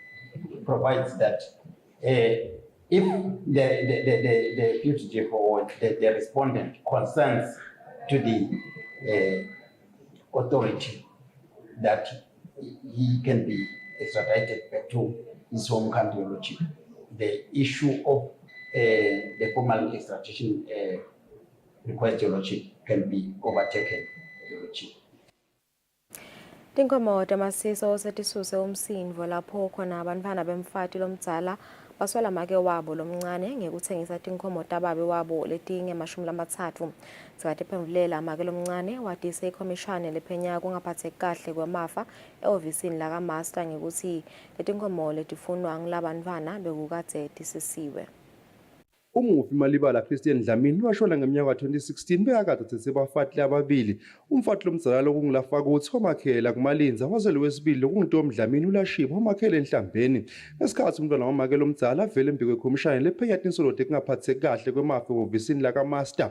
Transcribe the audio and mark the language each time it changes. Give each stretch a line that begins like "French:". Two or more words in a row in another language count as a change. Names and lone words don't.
English: It provides that if the fugitive or the respondent consents to the authority that he can be extradited back to his home country, Your Lordship, the issue of the formal extradition request, Your Lordship, can be overtaken, Your Lordship.
Swati: Tinkomo tamasiso setisuse umsindvo lapho khona abantwana bemfati lomdzala baswela make wabo lomncane ngekutsengisa tinkomo tababe wabo letinge-30 zikatiphendvulela make lomncane watise ikhomishani lephenya kungaphatheki kahle kwemafa ehhovisini lakamaster ngekuthi letinkomo letifunwa ngilabantwana bekukadze tisisiwe. Umufi Malibala Christian Dlamini washona ngeminyaka ka-2016 bekakade sebafatile ababili. Umfati lomdzala lokungilafaka ukuthi Homakhela kumalinza wazele wesibili lokunguNtombi Dlamini ulashiba Homakhela enhlambeni. Ngesikhathi umntwana wamakela omdzala avele embi kwekhomishani lephenya tinsoloto ekungaphatheki kahle kwemafa ehhovisini lakamaster.